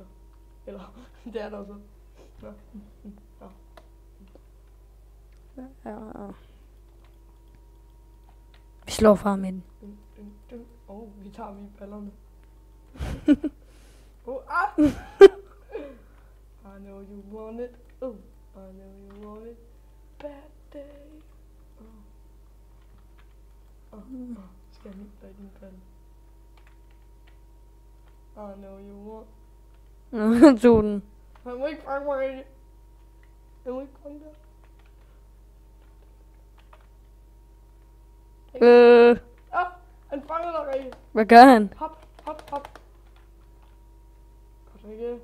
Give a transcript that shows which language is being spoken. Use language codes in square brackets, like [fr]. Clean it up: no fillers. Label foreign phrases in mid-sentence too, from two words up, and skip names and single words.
[da] Eller, det er der så. Nå. Ja. Ja. Vi slår far med den. Vi tager dem i ballerne. [en] I know you want it. I know you want it. Bad day. [da] Skal jeg hitte dig i din balle? [en] I know you want. [da] Han tog den. Han må ikke fange mig, Rikke. Han må ikke fange dig. Han fanger dig, Rikke. Hvad gør han? Hop. Godt, Rikke.